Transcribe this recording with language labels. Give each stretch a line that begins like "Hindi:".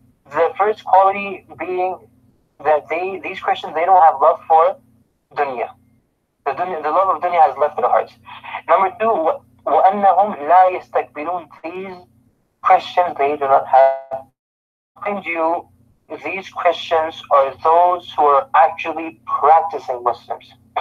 English: The first quality being that these Christians, they don't have love for dunya. The love of dunya has left their hearts. Number two,
Arabic: وَأَنَّهُمْ لَا يَسْتَكْبِرُونَ.
English: These Christians, they do not have. Mind you, these Christians are those who are actually practicing Muslims.